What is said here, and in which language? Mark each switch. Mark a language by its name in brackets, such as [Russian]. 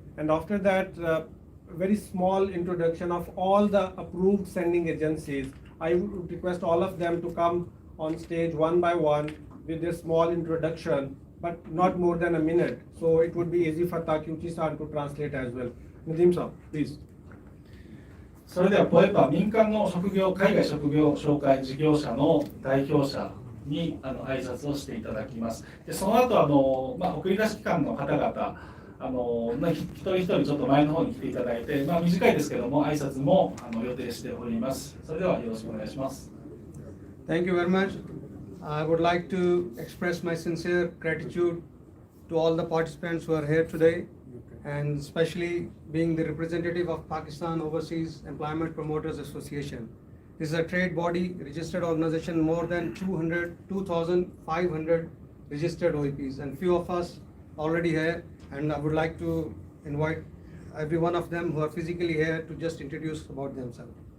[English] And after that, very small introduction of all the approved sending agencies. I would request all of them to come on stage one by one with a small introduction, but not more than a minute. So it would be easy for Takeuchi-san to translate as well. Nadeem-san, please. [Japanese] それではPOIPA民間の海外職業紹介事業者の代表者に挨拶をしていただきます。でその後送り出し機関の方々一人一人ちょっと前の方に来ていただいて、短いですけども挨拶も予定しております。それではよろしくお願いします。 [English] Thank you very much. I would like to express my sincere gratitude to all the participants who are here today, and especially being the representative of Pakistan Overseas Employment Promoters Association. This is a trade body, registered organization, more than 2,500 registered OEPs, and few of us already here, and I would like to invite every one of them who are physically here to just introduce about themselves.